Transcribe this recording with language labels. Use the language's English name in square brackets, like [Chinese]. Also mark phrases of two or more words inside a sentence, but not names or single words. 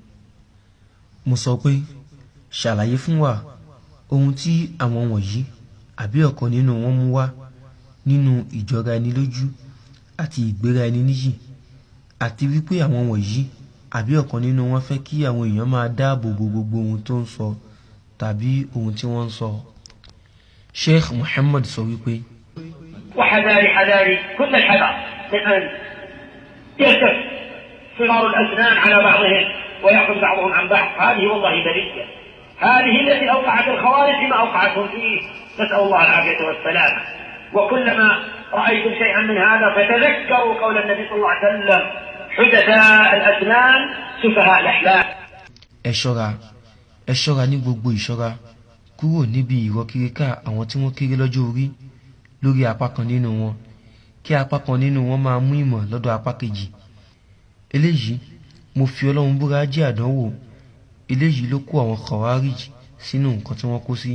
[Yoruba] Mo sọ pé ṣàlàyé fún wa ohun tí àwọn wọ̀nyí àbí ọ̀kan nínú wọn mú wá nínú ìjọra ẹni lójú àti ìgbéra ẹni níyì, àti wípé àwọn wọ̀nyí àbí ọ̀kan nínú wọn fẹ́ kí àwọn èèyàn máa dáàbò bo gbogbo ohun tó ń sọ tàbí ohun tí wọ́n ń sọ. Sheikh Muhammad sọ wípé [Arabic] وحذاري حذاري كل الحذر من أن يلتف صغار الأسنان على بعضهم ويأخذ بعضهم عن بعض. هذه والله بلية، هذه التي أوقعت الخوارج بما أوقعتهم فيه، نسأل الله العافية والسلامة. وكلما رأيتم شيئا من هذا فتذكروا قول النبي صلى الله عليه وسلم حدثاء الأسنان سفهاء الأحلام. [Yoruba] ẹ ṣọ́ra ní gbogbo ìṣọ́ra kúrò níbi ìrọ́kíríkà àwọn tí wọ́n kéré lọ́jọ́ orí lórí apá kan nínú wọn, kí apá kan nínú wọn máa mú ìmọ̀ lọ́dọ̀ apá kejì. Eléyìí mo fi Ọlọ́run búra jẹ́ àdánwò. Eléyìí ló kó àwọn Khawarij sínú nǹkan tí wọ́n kó sí.